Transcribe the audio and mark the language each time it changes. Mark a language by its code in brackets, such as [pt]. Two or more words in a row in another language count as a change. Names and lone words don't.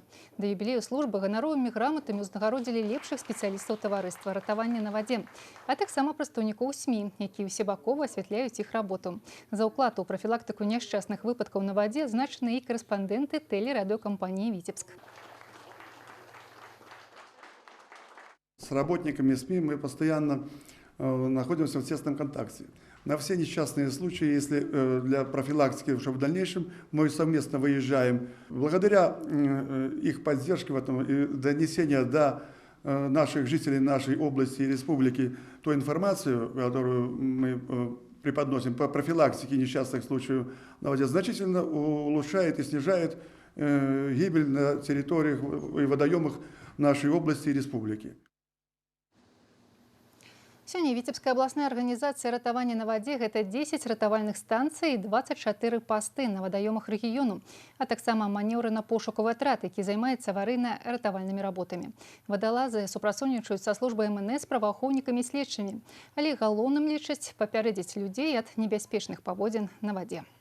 [be] Да юбілею службы ганаровымі граматамі ўзнагародзілі лепшых спецыялістаў таварыства ратавання на вадзе, а таксама прадстаўнікоў СМІ, якія ўсебакова асвятляюць іх работу. За ўклад у профілактыку няшчасных выпадкаў на вадзе значаны і корэспандэнты тэлерадыёкампаніі «Витебск». [ru] С работниками СМИ мы постоянно находимся в тесном контакте. На все несчастные случаи, если для профилактики уже в дальнейшем, мы совместно выезжаем. Благодаря их поддержке в этом и донесения до наших жителей нашей области и республики той информацию, которую мы преподносим по профилактике несчастных случаев на воде, значительно улучшает и снижает гибель на территориях и водоемах нашей области и республики. [be] Сёння Віцебская абласная арганізацыя ратавання на вадзе – гэта 10 ратавальных станцый і 24 пасты на вадаёмах рэгіёну, а таксама манеўрана-пошукавы атрад, які займаецца аварыйна-ратавальнымі работамі. Вадалазы супрацоўнічаюць са службай МНС, праваахоўнікамі і следчымі, але галоўным лічаць папярэдзіць людзей ад небяспечных паводзін на вадзе.